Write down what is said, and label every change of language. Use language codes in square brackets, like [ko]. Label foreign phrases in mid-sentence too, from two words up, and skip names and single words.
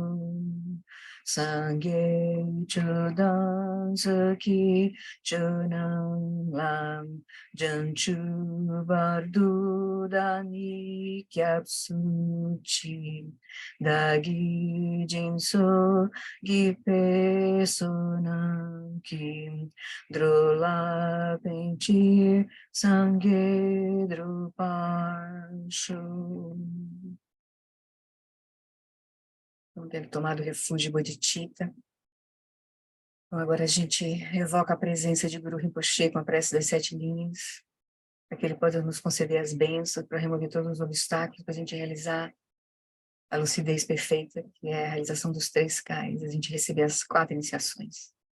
[bo] སངས་རྒྱས་ཆོས་དང་ཚོགས་ཀྱི་མཆོག་རྣམས་ལ། བྱང་ཆུབ་བར་དུ་བདག་ནི་སྐྱབས་སུ་མཆི། བདག་གིས་སྦྱིན་སོགས་བགྱིས་པའི་བསོད་ནམས་ཀྱིས། འགྲོ་ལ་ཕན་ཕྱིར་སངས་རྒྱས་འགྲུབ་པར་ཤོག. [pt] Então, tendo tomado refúgio Bodhicitta, então agora a gente evoca a presença de Guru Rinpoche com a prece das 7 linhas, para que ele possa nos conceder as bênçãos, para remover todos os obstáculos, para a gente realizar a lucidez perfeita, que é a realização dos 3 Ks, a gente receber as 4 iniciações.